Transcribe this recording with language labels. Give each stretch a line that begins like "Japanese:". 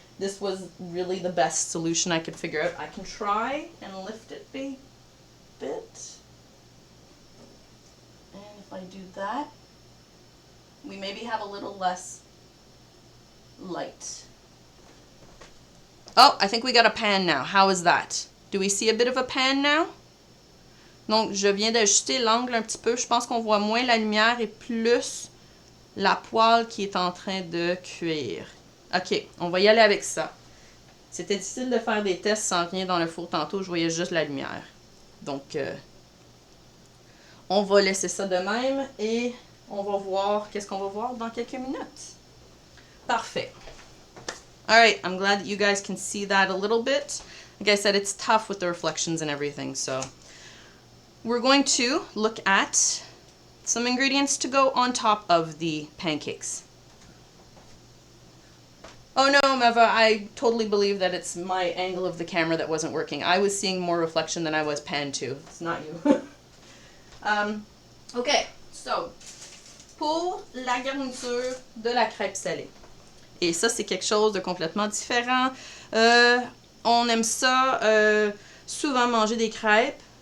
English: This was really the best solution I could figure out. I can try and lift it a bit. And if I do that, we maybe have a little less light. Oh, I think we got a pan now. How is that? Do we see a bit of a pan now?
French: Donc, je viens d'ajuster l'angle un petit peu. Je pense qu'on voit moins la lumière et plus la poêle qui est en train de cuire. OK, on va y aller avec ça. C'était difficile de faire des tests sans rien dans le four tantôt. Je voyais juste la lumière. Donc, On va laisser ça de même et on va voir qu'est-ce qu'on va voir dans quelques minutes. Parfait.
English: Alright, I'm glad that you guys can see that a little bit. Like I said, it's tough with the reflections and everything, so we're going to look at some ingredients to go on top of the pancakes. Oh no, Meva, I totally believe that it's my angle of the camera that wasn't working. I was seeing more reflection than I was pan to. It's not you. Okay, so,
French: pour la garniture de la crêpe salée. Et ça, c'est quelque chose de complètement différent. On aime ça souvent manger des crêpes.